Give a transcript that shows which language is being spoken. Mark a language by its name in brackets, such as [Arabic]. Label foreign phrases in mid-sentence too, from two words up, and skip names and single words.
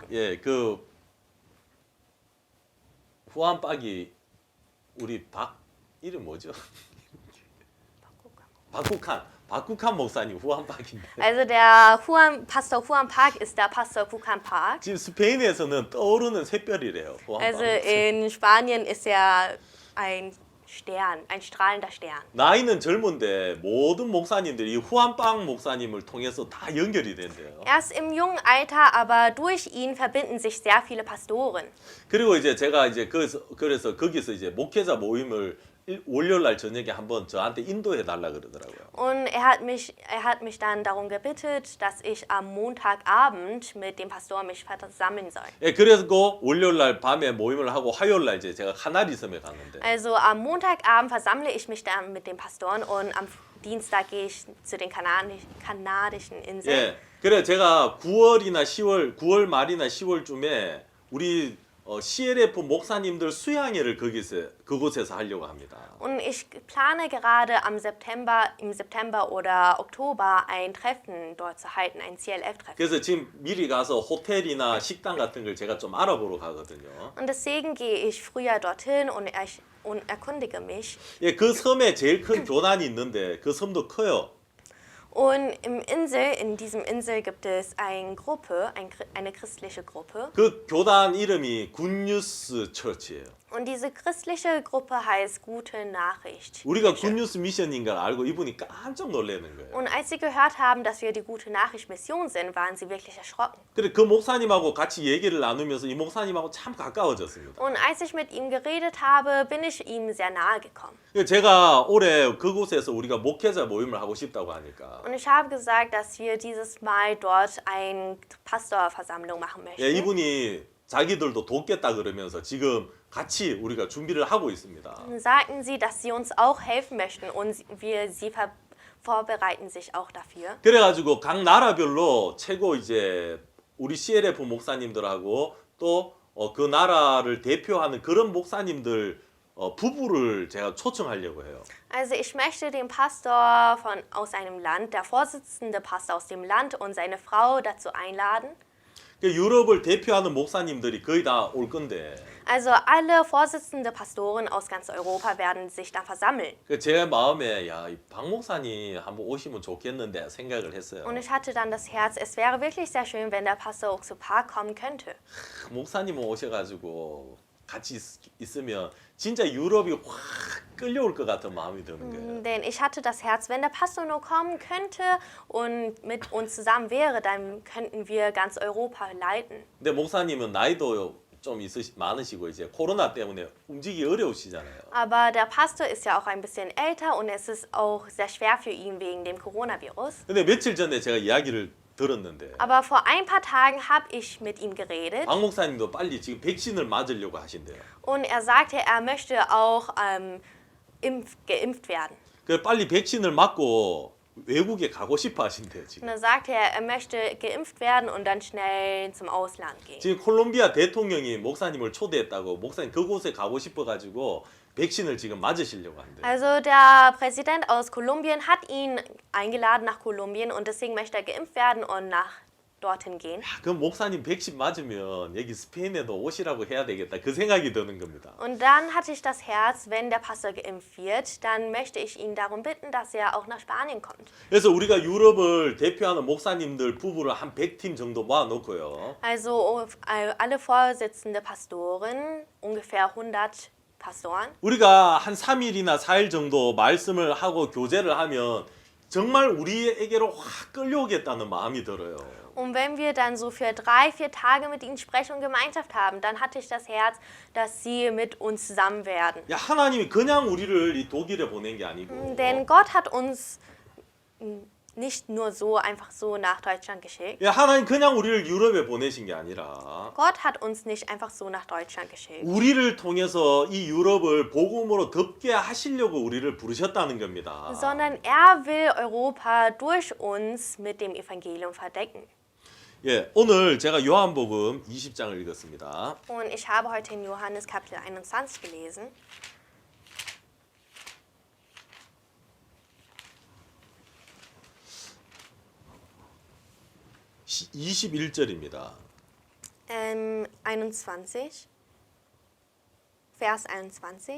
[Korean] 예, 그 후한박이 우리 이름 뭐죠? 박국한 목사님 후한박인데 [German] Also der Pastor Juan Park ist der Pastor Kukan Park. [Korean] 지금 스페인에서는 떠오르는 샛별이래요. [German] Also 후한박. in Spanien ist er ein Stern, ein strahlender Stern. [Korean] 나이는 젊은데 모든 목사님들이 이 후한박 목사님을 통해서 다 연결이 된대요. [German] Er ist im jungen Alter, aber durch ihn verbinden sich sehr viele Pastoren. [Korean] 그리고 이제 제가 이제 그래서 거기서 이제 목회자 모임을 월요일 날 저녁에 한번 저한테 인도해 달라 그러더라고요. [German] Und er hat mich dann darum gebeten, dass ich am Montagabend mit dem Pastor mich versammeln soll. [Korean] 예, 그래서 월요일 날 밤에 모임을 하고 화요일 날 이제 제가 카나리 섬에 갔는데 [German] Also am Montagabend versammle ich mich dann mit den Pastoren und am Dienstag gehe ich zu den kanadischen Inseln. [Korean] 예, 그래 제가 9월 말이나 10월쯤에 우리 CLF 목사님들 수양회를 그곳에서 하려고 합니다. [German] Und ich plane gerade im September oder Oktober ein Treffen dort zu halten, ein CLF-Treffen. [Korean] 그래서 지금 미리 가서 호텔이나 식당 같은 걸 제가 좀 알아보러 가거든요. [German] Und deswegen gehe ich früher dorthin und erkundige mich. [Korean] 예, 그 섬에 제일 큰 교단이 있는데 그 섬도 커요. [German] Und in diesem Insel gibt es eine Gruppe, eine christliche Gruppe. [Korean] 그 교단 이름이 굿뉴스 처치예요. [German] Und diese christliche Gruppe heißt Gute Nachricht. [Korean] 우리가 굿뉴스 미션인 걸 알고 이분이 깜짝 놀라는 거예요. [German] Und als sie gehört haben, dass wir die Gute Nachricht Mission sind, waren sie wirklich erschrocken. [Korean] 그래 그 목사님하고 같이 얘기를 나누면서 이 목사님하고 참 가까워졌습니다. [German] Und als ich mit ihm geredet habe, bin ich ihm sehr nahe gekommen. [Korean] 제가 올해 그곳에서 우리가 목회자 모임을 하고 싶다고 하니까 [German] Und ich habe gesagt, dass wir dieses Mal dort eine Pastorversammlung machen möchten. [Korean] 예, 이분이 자기들도 돕겠다 그러면서 지금 같이 우리가 준비를 하고 있습니다. [German] Sagten sie, dass sie uns auch helfen möchten und sie vorbereiten sich auch dafür. [Korean] 그래가지고 각 나라별로 최고 이제 우리 CLF 목사님들하고 또 그 나라를 대표하는 그런 목사님들 부부를 제가 초청하려고 해요. [German] Also ich möchte den Pastor aus einem Land, der Vorsitzende Pastor aus dem Land und seine Frau dazu einladen. [Korean] 유럽을 대표하는 목사님들이 거의 다 올 건데 [German] Also alle Vorsitzende Pastoren aus ganz Europa werden sich dann versammeln. [Korean] 제 마음에 박 목사님 한번 오시면 좋겠는데 생각을 했어요. [German] Und ich hatte dann das Herz, es wäre wirklich sehr schön, wenn der Pastor Oxupar kommen könnte. [Korean] 목사님 오셔가지고 같이 있으면 진짜 유럽이 확 끌려올 것 같은 마음이 드는 거예요. [German] Denn ich hatte das Herz, wenn der Pastor nur kommen könnte und mit uns zusammen wäre, dann könnten wir ganz Europa leiten. [Korean] 근데 목사님은 나이도 좀 많으시고 이제 코로나 때문에 움직이기 어려우시잖아요. [German] Aber der Pastor ist ja auch ein bisschen älter und es ist auch sehr schwer für ihn wegen dem Coronavirus. [Korean] 근데 며칠 전에 제가 이야기를 들었는데 [German] Aber vor ein paar Tagen habe ich mit ihm geredet [Korean] 박 목사님도 빨리 지금 백신을 맞으려고 하신대요. [German] und er sagte, er möchte auch geimpft werden. [Korean] 그 빨리 백신을 맞고 외국에 가고 싶어 하신대요 [German] Und [Korean] 지금. [German] dann sagte er möchte geimpft werden und dann schnell zum Ausland gehen. [Korean] 지금 콜롬비아 대통령이 목사님을 초대했다고 목사님 그곳에 가고 싶어 가지고 백신을 지금 맞으시려고 한대요. [German] Also der Präsident aus Kolumbien hat ihn eingeladen nach Kolumbien und deswegen möchte er geimpft werden und nach dorthin gehen. [Korean] 그럼 목사님 백신 맞으면 여기 스페인에도 오시라고 해야 되겠다. 그 생각이 드는 겁니다. [German] Und dann hatte ich das Herz, wenn der Pastor geimpft wird, dann möchte ich ihn darum bitten, dass er auch nach Spanien kommt. [Korean] 그래서 우리가 유럽을 대표하는 목사님들 부부를 한 100팀 정도 모아놓고요. [German] Also alle Vorsitzende Pastoren, ungefähr 100 Pastoren. [Korean] 우리가 한 3일이나 4일 정도 말씀을 하고 교제를 하면 정말 우리에게로 확 끌려오겠다는 마음이 들어요. [German] Und wenn wir dann so für 3, 4 Tage mit ihnen sprechen und Gemeinschaft haben, dann hatte ich das Herz, dass sie mit uns zusammen werden. [Korean] 야, 하나님이 그냥 우리를 이 독일에 보낸 게 아니고 [German] Denn Gott hat uns nicht nur so einfach so nach Deutschland geschickt. [Korean] 야, 하나님 그냥 우리를 유럽에 보내신 게 아니라 [German] Gott hat uns nicht einfach so nach Deutschland geschickt. [Korean] 우리를 통해서 이 유럽을 복음으로 덮게 하시려고 우리를 부르셨다는 겁니다. [German] Sondern er will Europa durch uns mit dem Evangelium verdecken. [Korean] 예, 오늘 제가 요한복음 20장을 읽었습니다. [German] Und ich habe heute in Johannes Kapitel 21 gelesen. [Korean] 시 21절입니다. [German] 21, Vers 21.